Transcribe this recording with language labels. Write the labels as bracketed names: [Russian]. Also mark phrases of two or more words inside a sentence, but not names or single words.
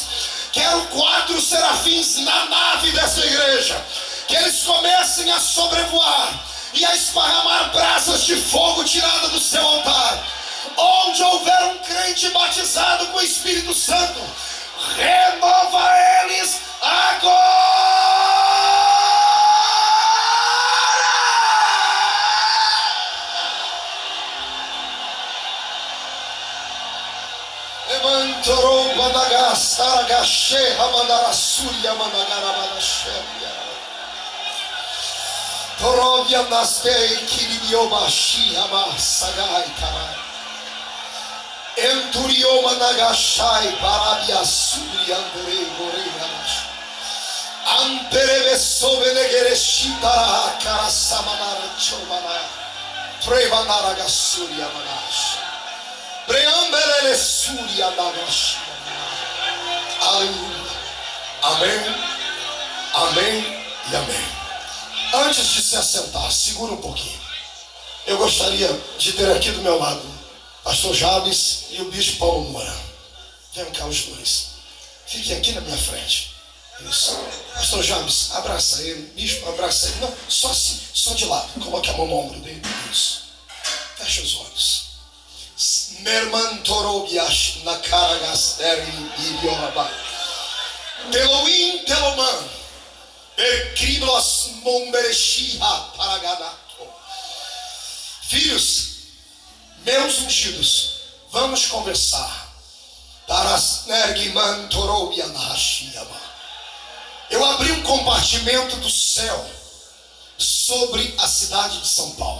[Portuguese] Quero 4 serafins na nave dessa igreja, que eles comecem a sobrevoar e a esparramar brasas de fogo tirada do seu altar. Onde houver um crente batizado com o Espírito Santo, renova eles agora. Emantorou Banagassara Gaché Ramandarassuria Mandagarabadashéria Torovia Nastei Kiribiobashi Amasagai Tarai Enturioma Nagashai Barabia Suri Andrei Goreiras Amperebeso Benegereshitara Karasamanara Chomana Trevanara Gasuria Manash Preambelele Suria Nagashi. Aleluia. Amém. Amém e amém. Antes de se assentar, segura um pouquinho. Eu gostaria de ter aqui do meu lado Pastor Jabes e o bispo Paulo Moura. Venham cá os dois. Fiquem aqui na minha frente. Isso. Pastor Jabes, abraça ele. Bispo, abraça ele. Não, só assim, só de lado. Coloque a mão no ombro dele. Isso. Fecha os olhos. Merman Torobiash na Karagasteri Ibioraba. Teloim Teloman. Percriblos Momberechiha Paraganato. Filhos, meus ungidos, vamos conversar. Eu abri um compartimento do céu sobre a cidade de São Paulo.